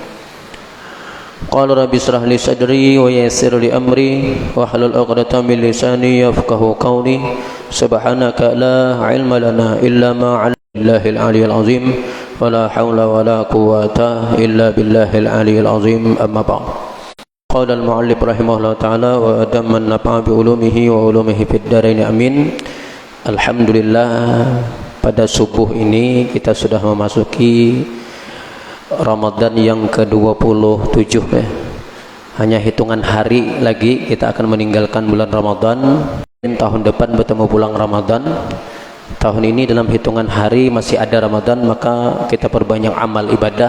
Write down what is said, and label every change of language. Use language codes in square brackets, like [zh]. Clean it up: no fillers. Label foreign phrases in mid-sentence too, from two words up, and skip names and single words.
[ar] قال رب اشرح لي صدري ويسر لي أمري واحلل عقدة من لساني يفقهوا قولي. سبحانك لا علم لنا إلا ما علمتنا العلي العظيم ولا حول ولا قوة إلا بالله العلي العظيم. أما بعد. قال المؤلف رحمه الله تعالى وأدام نفع بعلومه وعلومه في الدارين آمين. [id] Alhamdulillah, pada subuh ini kita sudah memasuki Ramadan yang ke-27 ya. Hanya hitungan hari lagi kita akan meninggalkan bulan Ramadan. Tahun depan bertemu bulan Ramadan. Tahun ini dalam hitungan hari masih ada Ramadan, maka kita perbanyak amal ibadah.